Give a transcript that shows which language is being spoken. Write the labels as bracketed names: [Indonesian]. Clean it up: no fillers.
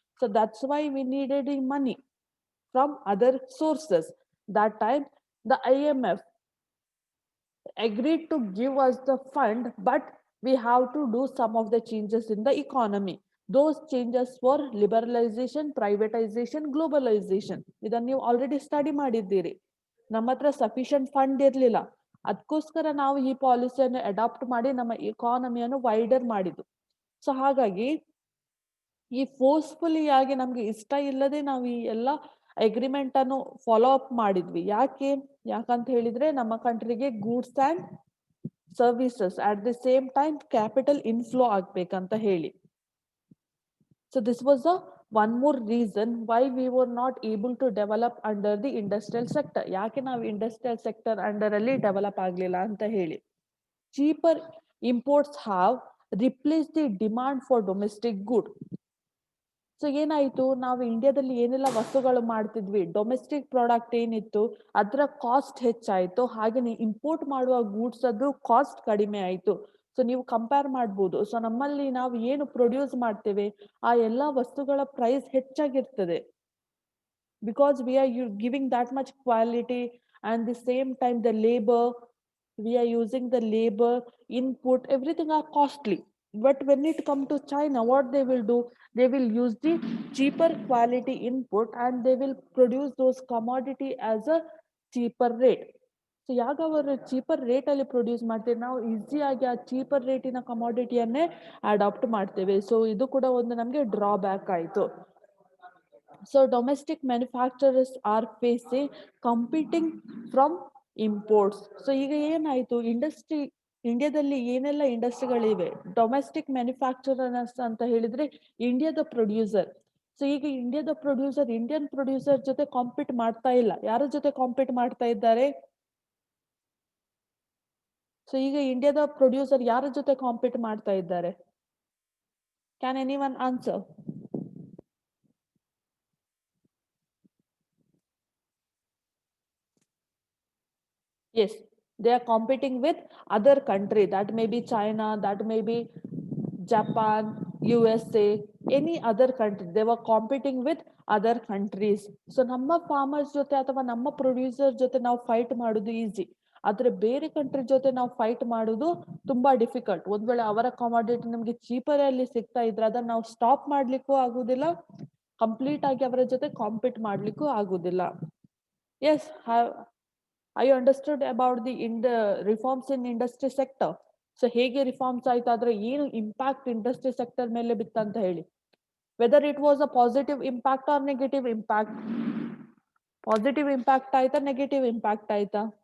[English] So that's why we needed the money from other sources. That time the IMF agreed to give us the fund, but we have to do some of the changes in the economy. Those changes were liberalization, privatization, globalization. [Kannada] ಇದನ್ನು ನೀವು already study ಮಾಡಿದ್ದೀರಿ. ನಮ್ಮ ಹತ್ರ sufficient fund ಇರಲಿಲ್ಲ, ಅದಕ್ಕೋಸ್ಕರ ನಾವು ಈ ಪಾಲಿಸಿಯನ್ನು ಅಡಾಪ್ಟ್ ಮಾಡಿ ನಮ್ಮ ಇಕಾನಮಿಯನ್ನು ವೈಡರ್ ಮಾಡಿದ್ದು. ಸೊ ಹಾಗಾಗಿ ಈ ಫೋರ್ಸ್ಫುಲಿ ಆಗಿ ನಮ್ಗೆ ಇಷ್ಟ ಇಲ್ಲದೆ ನಾವು ಈ ಎಲ್ಲ ಅಗ್ರಿಮೆಂಟ್ ಅನ್ನು ಫಾಲೋ ಅಪ್ ಮಾಡಿದ್ವಿ. ಯಾಕಂತ ಹೇಳಿದ್ರೆ ನಮ್ಮ ಕಂಟ್ರಿಗೆ goods and services [English] at the same time [Kannada] capital inflow ಆಗ್ಬೇಕಂತ ಹೇಳಿ. [English] So this was a one more reason why we were not able to develop under the industrial sector. [Kannada] ಯಾಕೆ ನಾವು ಇಂಡಸ್ಟ್ರಿಯಲ್ ಸೆಕ್ಟರ್ ಅಂಡರ್ ಅಲ್ಲಿ develop ಆಗ್ಲಿಲ್ಲ ಅಂತ ಹೇಳಿ. [English] Cheaper imports have replaced the demand for domestic good. [Kannada] So ಏನಾಯ್ತು, ನಾವು ಇಂಡಿಯಾದಲ್ಲಿ ಏನೆಲ್ಲ ವಸ್ತುಗಳು ಮಾಡ್ತಿದ್ವಿ, ಡೊಮೆಸ್ಟಿಕ್ ಪ್ರಾಡಕ್ಟ್ ಏನಿತ್ತು ಅದರ ಕಾಸ್ಟ್ ಹೆಚ್ಚಾಯ್ತು, ಹಾಗೆಯೇ ಇಂಪೋರ್ಟ್ ಮಾಡುವ ಗೂಡ್ಸ್ ಅದು ಕಾಸ್ಟ್ ಕಡಿಮೆ ಆಯ್ತು. ಸೊ ನೀವು ಕಂಪೇರ್ ಮಾಡ್ಬೋದು. ಸೊ ನಮ್ಮಲ್ಲಿ ನಾವು ಏನು ಪ್ರೊಡ್ಯೂಸ್ ಮಾಡ್ತೇವೆ ಆ ಎಲ್ಲ ವಸ್ತುಗಳ price ಹೆಚ್ಚಾಗಿರ್ತದೆ, [English] because we are giving that much quality, and the same time the labor, we are using the labor input, everything are costly. But when it come to China, what they will do, they will use the cheaper quality input and they will produce those commodity as a cheaper rate. [Kannada] So ಯಾಗ ಅವರು cheaper rate ಅಲ್ಲಿ produce ಮಾಡ್ತೇವೆ, ನಾವು ಈಸಿಯಾಗಿ ಆ cheaper ರೇಟಿನ ಕಮಾಡಿಟಿಯನ್ನೇ adapt ಮಾಡ್ತೇವೆ. So ಇದು ಕೂಡ ಒಂದು ನಮಗೆ ಡ್ರಾಬ್ಯಾಕ್ ಆಯ್ತು. [English] So domestic manufacturers are facing competing from imports. [Kannada] So ಈಗ ಏನಾಯ್ತು, ಇಂಡಿಯಾದಲ್ಲಿ ಏನೆಲ್ಲ ಇಂಡಸ್ಟ್ರಿಗಳಿವೆ, ಡೊಮೆಸ್ಟಿಕ್ ಮ್ಯಾನುಫ್ಯಾಕ್ಚರರ್ಸ್ ಅಂತ ಹೇಳಿದ್ರೆ ಇಂಡಿಯಾದ ಪ್ರೊಡ್ಯೂಸರ್. ಸೊ ಈಗ ಇಂಡಿಯನ್ ಪ್ರೊಡ್ಯೂಸರ್ ಜೊತೆ ಕಾಂಪೀಟ್ ಮಾಡ್ತಾ ಇಲ್ಲ. ಯಾರ ಜೊತೆ ಕಾಂಪೀಟ್ ಮಾಡ್ತಾ ಇದ್ದಾರೆ? ಸೊ ಈಗ ಇಂಡಿಯಾದ ಪ್ರೊಡ್ಯೂಸರ್ ಯಾರ ಜೊತೆ ಕಾಂಪೀಟ್ ಮಾಡ್ತಾ ಇದ್ದಾರೆ? [English] Can anyone answer? Yes, they are competing with other country. That may be China, that may be Japan, USA, any other country. They were competing with other countries. [Kannada] So ನಮ್ಮ farmers ಜೊತೆ ಅಥವಾ ನಮ್ಮ producer ಜೊತೆ ನಾವು fight ಮಾಡೋದು easy, ಆದ್ರೆ ಬೇರೆ country ಜೊತೆ ನಾವು ಫೈಟ್ ಮಾಡೋದು ತುಂಬಾ ಡಿಫಿಕಲ್ಟ್. ಒಂದ್ ವೇಳೆ ಅವರ ಕಮಾಡಿಟಿ ನಮ್ಗೆ ಚೀಪರ್ ಅಲ್ಲಿ ಸಿಗ್ತಾ ಇದ್ರೆ ಅದನ್ನ ನಾವು ಸ್ಟಾಪ್ ಮಾಡ್ಲಿಕ್ಕೂ ಆಗುದಿಲ್ಲ, ಕಂಪ್ಲೀಟ್ ಆಗಿ ಅವರ ಜೊತೆ ಕಾಂಪೀಟ್ ಮಾಡ್ಲಿಕ್ಕೂ ಆಗುದಿಲ್ಲ. [English] Yes, I understood about the reforms in industry sector. [Kannada] So ಹೇಗೆ ರಿಫಾರ್ಮ್ಸ್ ಆಯ್ತು, ಆದ್ರೆ ಏನು ಇಂಪ್ಯಾಕ್ಟ್ ಇಂಡಸ್ಟ್ರಿ ಸೆಕ್ಟರ್ ಮೇಲೆ ಬಿತ್ತಂತ ಹೇಳಿ. [English] Whether it was a positive impact or negative impact? [Kannada] Positive impact ಆಯ್ತಾ, ನೆಗೆಟಿವ್ ಇಂಪ್ಯಾಕ್ಟ್ ಆಯ್ತಾ?